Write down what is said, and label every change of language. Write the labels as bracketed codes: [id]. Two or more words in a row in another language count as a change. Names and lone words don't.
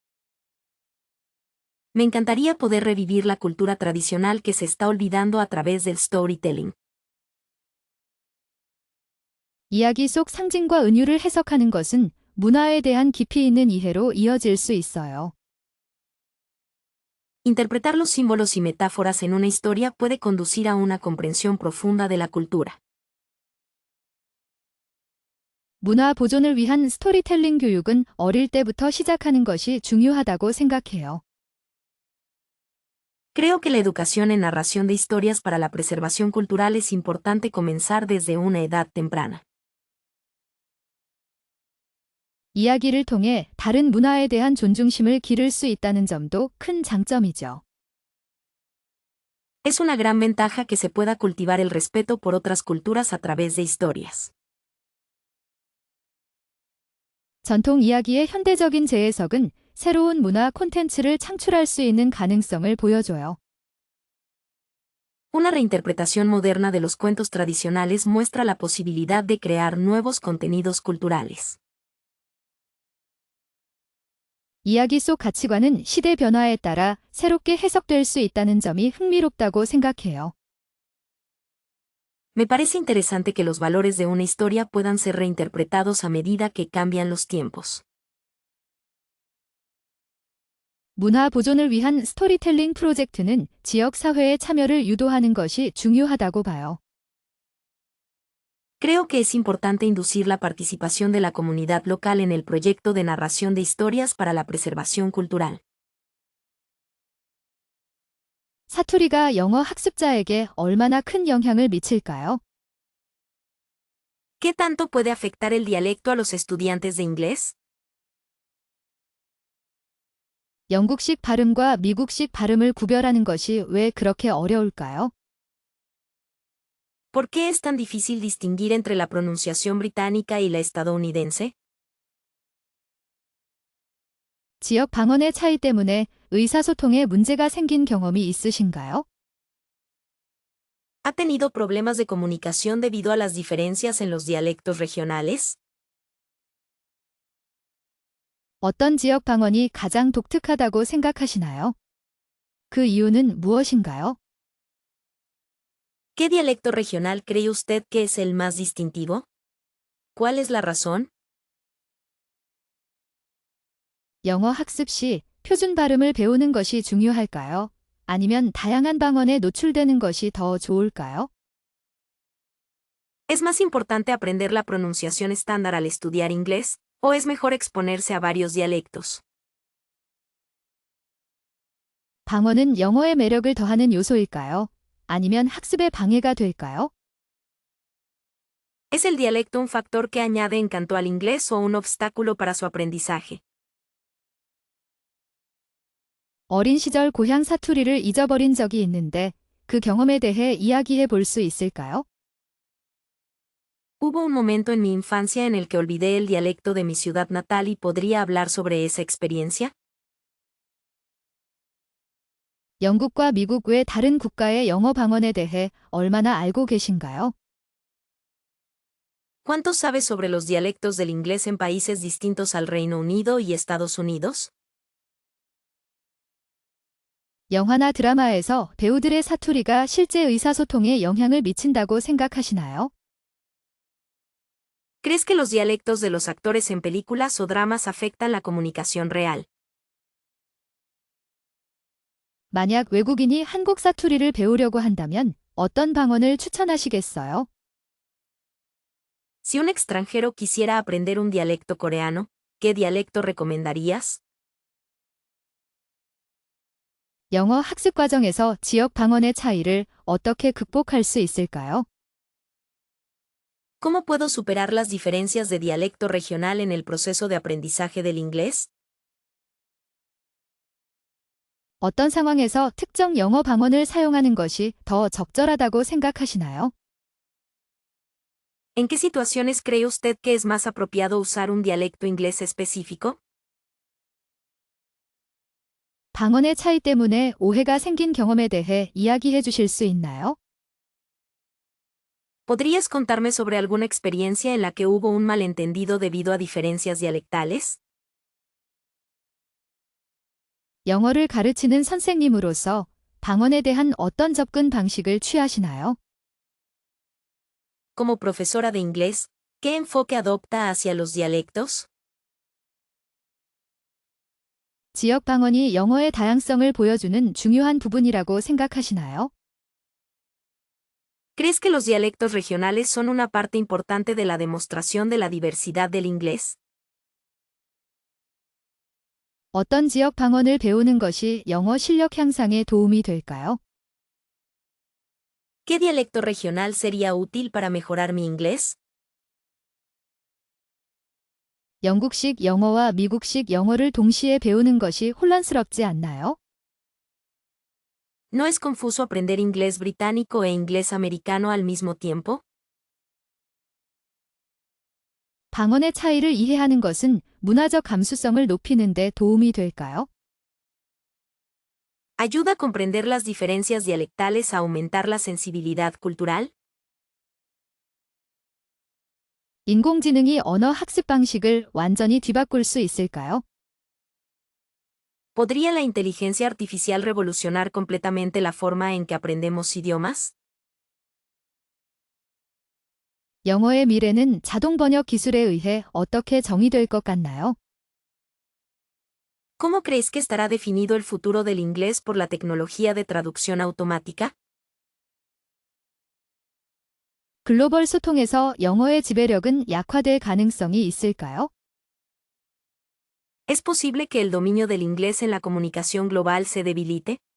[es] Me encantaría poder revivir la cultura tradicional que se está olvidando a través del storytelling. [ko] 이야기 속 상징과 은유를 해석하는 것은 문화에 대한 깊이 있는 이해로 이어질 수 있어요. [es] Interpretar los símbolos y metáforas en una historia puede conducir a una comprensión profunda de la cultura. [ko] 문화 보존을 위한 스토리텔링 교육은 어릴 때부터 시작하는 것이 중요하다고 생각해요. [es] Creo que la educación en narración de historias para la preservación cultural es importante comenzar desde una edad temprana. [ko] 이야기를 통해 다른 문화에 대한 존중심을 기를 수 있다는 점도 큰 장점이죠. [es] Es una gran ventaja que se pueda cultivar el respeto por otras culturas a través de historias. [ko] 전통 이야기의 현대적인 재해석은 새로운 문화 콘텐츠를 창출할 수 있는 가능성을 보여줘요. [es] Una reinterpretación moderna de los cuentos tradicionales muestra la posibilidad de crear nuevos contenidos culturales. [ko] 이야기 속 가치관은 시대 변화에 따라 새롭게 해석될 수 있다는 점이 흥미롭다고 생각해요. [es] Me parece interesante que los valores de una historia puedan ser reinterpretados a medida que cambian los tiempos. [ko] 문화 보존을 위한 스토리텔링 프로젝트는 지역 사회의 참여를 유도하는 것이 중요하다고 봐요. [es] Creo que es importante inducir la participación de la comunidad local en el proyecto de narración de historias para la preservación cultural. [ko] 사투리가 영어 학습자에게 얼마나 큰 영향을 미칠까요? [es] ¿Qué tanto puede afectar el dialecto a los estudiantes de inglés? [ko] 영국식 발음과 미국식 발음을 구별하는 것이 왜 그렇게 어려울까요? [es] ¿Por qué es tan difícil distinguir entre la pronunciación británica y la estadounidense? [ko] 지역 방언의 차이 때문에 의사소통에 문제가 생긴 경험이 있으신가요? [es] ¿Ha tenido problemas de comunicación debido a las diferencias en los dialectos regionales? [ko] 어떤 지역 방언이 가장 독특하다고 생각하시나요? 그 이유는 무엇인가요? [es] ¿Qué dialecto regional cree usted que es el más distintivo? ¿Cuál es la razón? [ko] 영어 학습 시 표준 발음을 배우는 것이 중요할까요? 아니면 다양한 방언에 노출되는 것이 더 좋을까요? [es] ¿Es más importante aprender la pronunciación estándar al estudiar inglés, o es mejor exponerse a varios dialectos? [ko] 방언은 영어의 매력을 더하는 요소일까요? 아니면 학습에 방해가 될까요? [es] ¿Es el dialecto un factor que añade encanto al inglés o un obstáculo para su aprendizaje? [ko] 어린 시절 고향 사투리를 잊어버린 적이 있는데 그 경험에 대해 이야기해 볼 수 있을까요? [es] Hubo un momento en mi infancia en el que olvidé el dialecto de mi ciudad natal y podría hablar sobre esa experiencia. [ko] 영국과 미국 외 다른 국가의 영어 방언에 대해 얼마나 알고 계신가요? [es] ¿Cuánto sabes sobre los dialectos del inglés en países distintos al Reino Unido y Estados Unidos? [ko] 영화나 드라마에서 배우들의 사투리가 실제 의사소통에 영향을 미친다고 생각하시나요? [es] ¿Crees que los dialectos de los actores en películas o dramas afectan la comunicación real? [ko] 만약 외국인이 한국 사투리를 배우려고 한다면 어떤 방언을 추천하시겠어요? [es] Si un extranjero quisiera aprender un dialecto coreano, ¿qué dialecto recomendarías? [ko] 영어 학습 과정에서 지역 방언의 차이를 어떻게 극복할 수 있을까요? [es] ¿Cómo puedo superar las diferencias de dialecto regional en el proceso de aprendizaje del inglés? [ko] 어떤 상황에서 특정 영어 방언을 사용하는 것이 더 적절하다고 생각하시나요? [es] ¿En qué situaciones cree usted que es más apropiado usar un dialecto inglés específico? [ko] 방언의 차이 때문에 오해가 생긴 경험에 대해 이야기해 주실 수 있나요? [es] ¿Podrías contarme sobre alguna experiencia en la que hubo un malentendido debido a diferencias dialectales? [ko] 영어를 가르치는 선생님으로서 방언에 대한 어떤 접근 방식을 취하시나요? [es] Como profesora de inglés, ¿qué enfoque adopta hacia los dialectos? [ko] 지역 방언이 영어의 다양성을 보여주는 중요한 부분이라고 생각하시나요? [es] ¿Crees que los dialectos regionales son una parte importante de la demostración de la diversidad del inglés? [ko] 어떤 지역 방언을 배우는 것이 영어 실력 향상에 도움이 될까요? [es] ¿Qué dialecto regional sería útil para mejorar mi inglés? [ko] 영국식 영어와 미국식 영어를 동시에 배우는 것이 혼란스럽지 않나요? [es] ¿No es confuso aprender inglés británico e inglés americano al mismo tiempo? [ko] 방언의 차이를 이해하는 것은 문화적 감수성을 높이는 데 도움이 될까요? [es] ¿Ayuda a comprender las diferencias dialectales a aumentar la sensibilidad cultural? [ko] 인공지능이 언어 학습 방식을 완전히 뒤바꿀 수 있을까요? [es] ¿Podría la inteligencia artificial revolucionar completamente la forma en que aprendemos idiomas? [ko] 영어의 미래는 자동 번역 기술에 의해 어떻게 정의될 것 같나요? [es] ¿Cómo crees que estará definido el futuro del inglés por la tecnología de traducción automática? [ko] 글로벌 소통에서 영어의 지배력은 약화될 가능성이 있을까요? [es] ¿Es posible que el dominio del inglés en la comunicación global se debilite?